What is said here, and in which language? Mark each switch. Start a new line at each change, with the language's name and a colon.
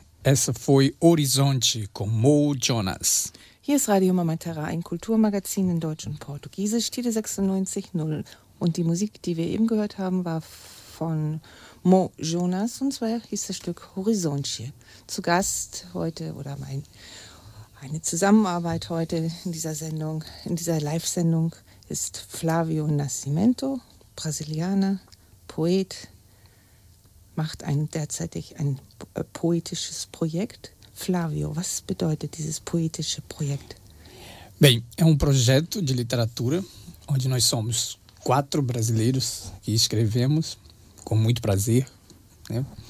Portuguese: Essa foi Horizonte com Mo Jonas.
German: Hier ist Radio Mama Terra, ein Kulturmagazin in Deutsch und Portugiesisch, Titel 96.0. Und die Musik, die wir eben gehört haben, war von Mo Jonas. Und zwar hieß das Stück Horizonte. Zu Gast heute, oder eine Zusammenarbeit heute in dieser Sendung, in dieser Live-Sendung, ist Flavio Nascimento, Brasilianer, Poet, macht derzeit ein poetisches Projekt. Flavio, was bedeutet dieses poetische Projekt?
Portuguese: Bem, é projeto de literatura, onde nós somos quatro brasileiros que escrevemos com muito prazer, né?